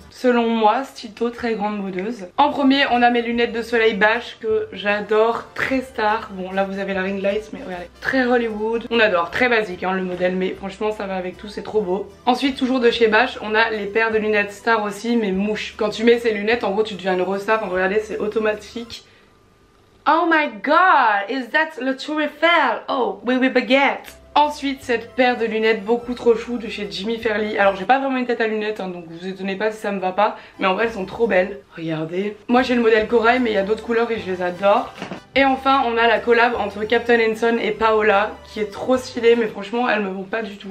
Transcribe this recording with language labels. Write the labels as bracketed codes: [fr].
[fr] Selon moi Stito très grande modeuse. En premier on a mes lunettes de soleil Bash que j'adore. Très star. Bon là vous avez la ring light mais regardez. Très Hollywood. On adore. Très basique hein, le modèle mais franchement ça va avec tout c'est trop beau. Ensuite toujours de chez Bash on a les paires de lunettes star aussi mais mouche. Quand tu mets ces lunettes en gros tu deviens une resta. Regardez c'est automatique. [en] Oh my god, is that [fr] le Tour Eiffel? Oh, oui oui baguette. Ensuite cette paire de lunettes beaucoup trop chou de chez Jimmy Fairly. Alors j'ai pas vraiment une tête à lunettes hein, donc vous étonnez pas si ça me va pas. Mais en vrai elles sont trop belles. Regardez. Moi j'ai le modèle corail mais il y a d'autres couleurs et je les adore. Et enfin on a la collab entre Captain Henson et Paola qui est trop stylée mais franchement elles me vont pas du tout.